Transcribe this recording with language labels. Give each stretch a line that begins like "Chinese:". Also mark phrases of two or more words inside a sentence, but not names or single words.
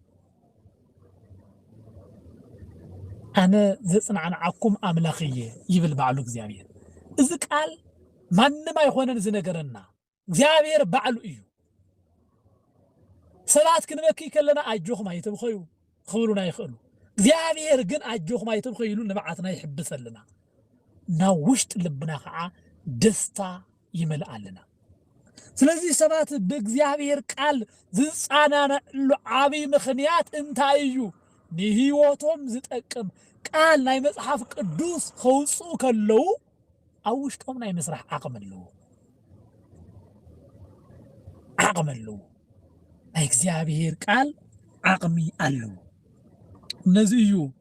Tigrinya: ኣነ ዘጽናዕናዓኩም ኣምላኽየ ይብል ባዕሉ እግዚአብሔር እዚ ቃል ማንም ኣይኾነን ዝነገረና እግዚአብሔር ባዕሉ እዩ ሰባት ክንበኪ ከለና ኣጆኹም ኣይተብኸዩ ክብሉና ይኽእሉ እግዚአብሔር ግን ኣጆኹም ኣይተብኸዩ ኢሉ ንባዓትና ይሕብሰልና ናብ ውሽጢ ልብና ከዓ ደስታ ይመልኣልና ስለዚህ ሰባት በእግዚአብሔር ቃል ዝጻናነዕሉ ዓብይ ምኽንያት እንታይ እዩ ንህይወቶም ዝጠቅም ቃል ናይ መጽሓፍ ቅዱስ ከውፅኡ ከለዉ ኣብ ውሽጦም ናይ ምስራሕ ዓቕሚ ኣለዎ ናይ እግዚአብሔር ቃል ዓቕሚ ኣለዎ ነዚ እዩ